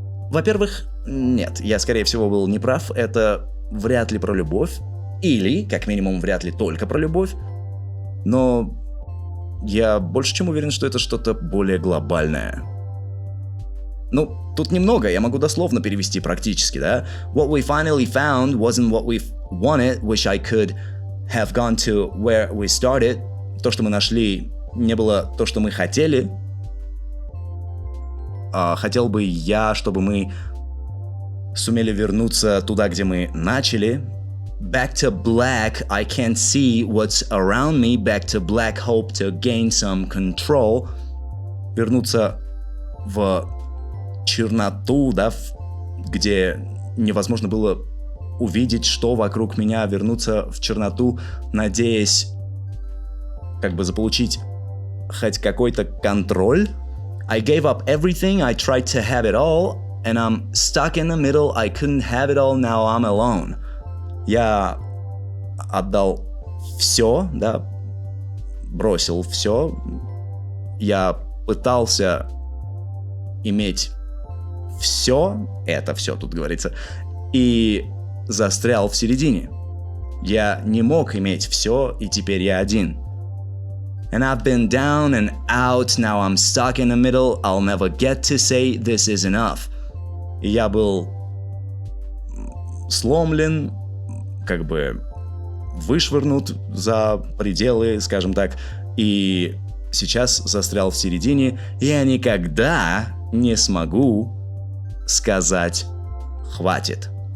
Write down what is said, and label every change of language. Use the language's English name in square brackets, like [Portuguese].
[Russian] Во-первых, нет, я скорее всего был неправ, это вряд ли про любовь, или, как минимум, вряд ли только про любовь, но я больше чем уверен, что это что-то более глобальное. Ну, тут немного, я могу дословно перевести практически, да? [English] What we finally found wasn't what we wanted, wish I could have gone to where we started. [Russian] То, что мы нашли, не было то, что мы хотели. Хотел бы я, чтобы мы сумели вернуться туда, где мы начали. [English] Back to black, I can't see what's around me. Back to black, hope to gain some control. [Russian] Вернуться в черноту, да, где невозможно было увидеть, что вокруг меня. Вернуться в черноту, надеясь как бы заполучить хоть какой-то контроль. [English] I gave up everything, I tried to have it all, and I'm stuck in the middle, I couldn't have it all, now I'm alone. [Russian] Я отдал все, да, бросил все. Я пытался иметь все, это все тут говорится, и застрял в середине. Я не мог иметь все, и теперь я один. [English] And I've been down and out, now I'm stuck in the middle, I'll never get to say this is enough. [Russian] И я был сломлен, как бы вышвырнут за пределы, скажем так, и сейчас застрял в середине, и я никогда не смогу сказать «хватит».